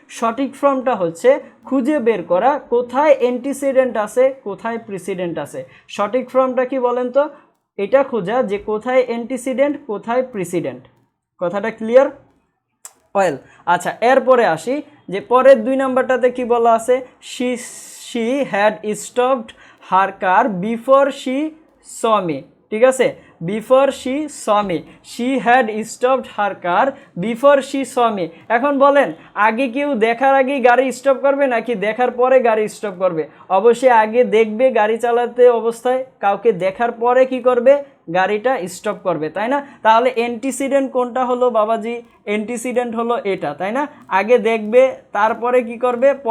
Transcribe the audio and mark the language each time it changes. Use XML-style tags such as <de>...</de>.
<bn>সঠিক ফর্মটা হচ্ছে খুঁজে বের করা কোথায় অ্যান্টিসিডেন্ট আছে, কোথায় প্রিসিডেন্ট আছে। সঠিক ফর্মটা কি বলেন তো? এটা খোঁজা যে কোথায় অ্যান্টিসিডেন্ট কোথায় প্রিসিডেন্ট। কথাটা ক্লিয়ার? ওয়েল, আচ্ছা, এরপরে আসি যে পরের 2 নাম্বারটাতে কি বলা আছে?</bn> <en>she had stopped her car before she saw me।</en> <bn>ঠিক আছে,</bn> <en>Before she saw me, she had stopped her car before she saw me।</en> <bn>এখন বলেন, আগে কেউ দেখার আগেই গাড়ি স্টপ করবে নাকি দেখার পরে গাড়ি স্টপ করবে? অবশ্যই আগে দেখবে গাড়ি চালাতে অবস্থায়, কাউকে দেখার পরে কি করবে? গাড়িটা স্টপ করবে, তাই না? তাহলে অ্যান্টিসিডেন্ট কোনটা হলো বাবাজি? অ্যান্টিসিডেন্ট হলো এটা, তাই না? আগে দেখবে, তারপরে কি করবে?</bn>